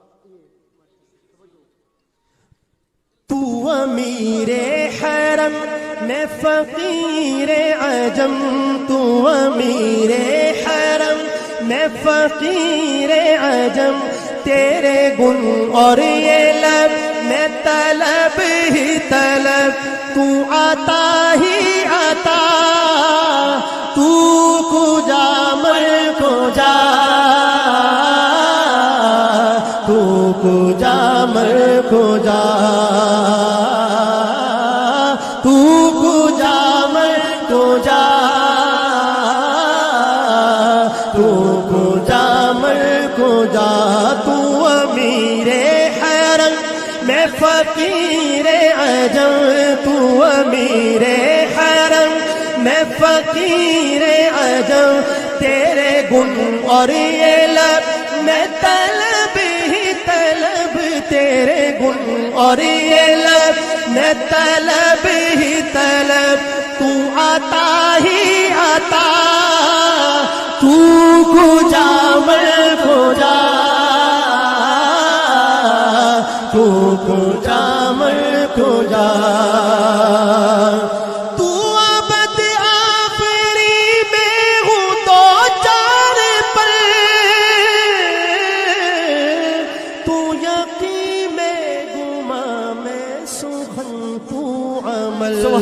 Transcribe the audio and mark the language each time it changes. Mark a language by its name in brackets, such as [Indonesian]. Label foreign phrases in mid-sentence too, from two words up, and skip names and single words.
[Urdu] تو امیر حرم میں فقیر عجم، تو امیر حرم میں فقیر عجم، تیرے گن اور یہ لب میں طلب ہی طلب، تو عطا ہی عطا، [Persian] تو کجا مر کجا، تو کجا مر کجا، تو کجا مر کجا، تو کجا مر کجا. [Urdu] تو امیر حرم میں فقیر عجم، تو امیر حرم میں فقیر عجم، تیرے گن اور یہ لب میں طلب ہی طلب، تیرے گن اور یہ لب میں طلب ہی طلب، تو عطا ہی عطا، [Persian] تو کجا مر کجا، تو کجا مر کجا. [Urdu] تو عبد آفری میں ہوں دو چار پل، تو یقین میں گما میں سخن تو عمل،